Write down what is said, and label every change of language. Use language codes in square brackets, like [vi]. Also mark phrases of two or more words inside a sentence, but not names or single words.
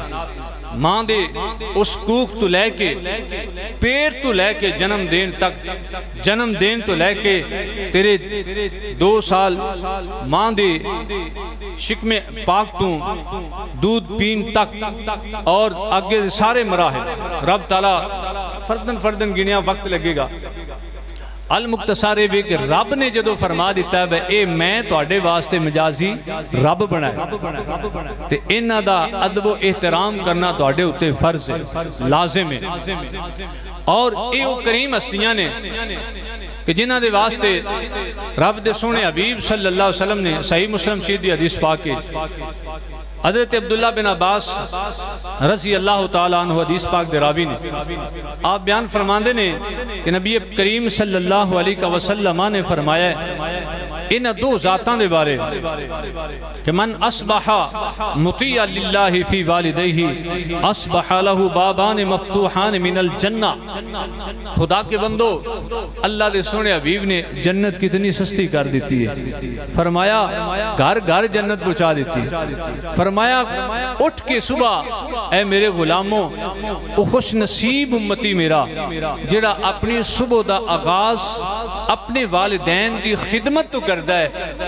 [pa] ماں دے اس کوک تو لے کے پیٹ تو لے کے جنم دین تک، جنم دین تو لے کے تیرے 2 سال ماں دے شکم پاک تو دودھ پین تک اور آگے سارے مراحل رب تعالیٰ فردن گنیا وقت لگے گا۔ المختصر بھی کہ رب نے جدو فرما دیتا ہے اے میں تواڈے واسطے مجازی رب بنائے تے انہاں دا ادب و احترام کرنا تواڈے اتے فرض ہے، لازم ہے۔ اور اے او کریم ہستیاں نے کہ جنہاں دے واسطے رب دے سونے حبیب [ar] صلی اللہ علیہ وسلم [pa] نے صحیح مسلم شریف دی حدیث پاک ہے، حضرت عبداللہ بن عباس [ar] رضی اللہ تعالیٰ عنہ [pa] حدیث پاک دے راوی نے آپ بیان فرماندے نے کہ نبی کریم [ar] صلی اللہ علیہ وسلم [pa] نے فرمایا ہے ان دو ذاتاں دے بارے کہ [ar] من اصبح مطیع للہ فی والدیہ اصبح لہ بابان مفتوحان من الجنہ۔ [ur] خدا کے بندو، [pa] اللہ دے سونے حبیب نے جنت کتنی سستی کر دیتی ہے، فرمایا گھر گھر جنت پہنچا دیتی ہے، فرمایا اٹھ کے صبح اے میرے غلاموں او خوش نصیب امتی میرا جڑا اپنی صبح دا آغاز اپنے والدین دی خدمت تو کردہ ہے۔